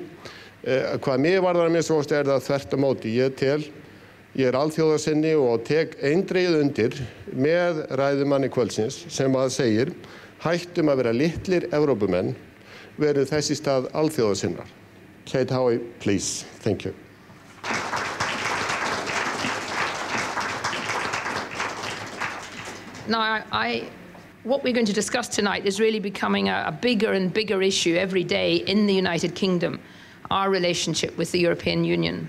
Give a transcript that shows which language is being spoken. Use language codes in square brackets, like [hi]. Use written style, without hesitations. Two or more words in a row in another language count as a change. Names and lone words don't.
[is] Hvað mig varðar mér svo það þvert á móti. Ég alþjóðasinni og tek eindregið undir með ræðumanni kvöldsins sem segir hættum að vera litlir Evrópumenn, verið þess í stað alþjóðasinnar. [en] Kate Howie, please. Thank you. Now, what we're going to discuss tonight is really becoming a bigger and bigger issue every day in the United Kingdom, our relationship with the European Union.